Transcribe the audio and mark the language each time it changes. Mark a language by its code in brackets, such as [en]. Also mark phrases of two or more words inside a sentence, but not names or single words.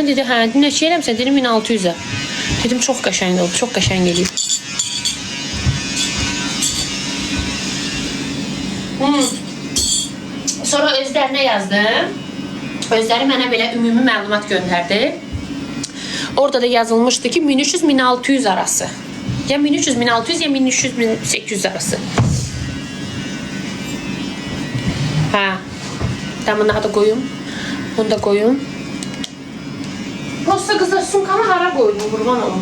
[az] Dedi hə neçə eləmsən? Dedim 1600-ə. Dedim çox qəşəng oldu. Çox qəşəng eləyib. Sonra özlərinə yazdım. Özləri mənə belə ümumi məlumat göndərdi. Orada da yazılmışdı ki 1300-1600 arası. Ya 1300-1600 ya 1300-1800 arası. Ha. Tamam daha da koyum. Bunu da koyum. Prosta kızlar sumkanı hara koydum kurban olun.